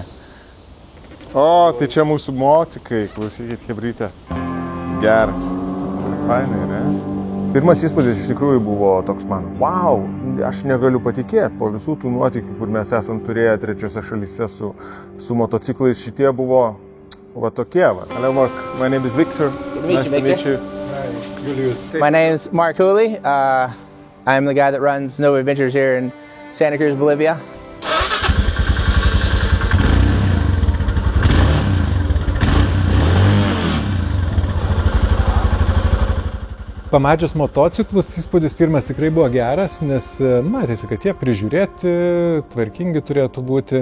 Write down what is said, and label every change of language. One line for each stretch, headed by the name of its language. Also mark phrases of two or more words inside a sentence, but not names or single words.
Lithuanian: O, tai čia mūsų motikai, klausykit, chebrytė. Geras. Fainai, ne? Pirmas įspūdis iš tikrųjų buvo toks man, wow, aš negaliu patikėti po visų tų nuotykių, kur mes esam turėję trečiose šalyse su motociklais, šitie buvo va tokie va.
English: Hello Mark, my name is Victor. Nice to meet you. Julius. My name's Mark Hooley. I'm the guy that runs Nova Adventures here in Santa Cruz, Bolivia.
Lithuanian: Pamačius motociklus, įspūdis pirmas tikrai buvo geras, nes matėsi, kad jie prižiūrėti, tvarkingi turėtų būti.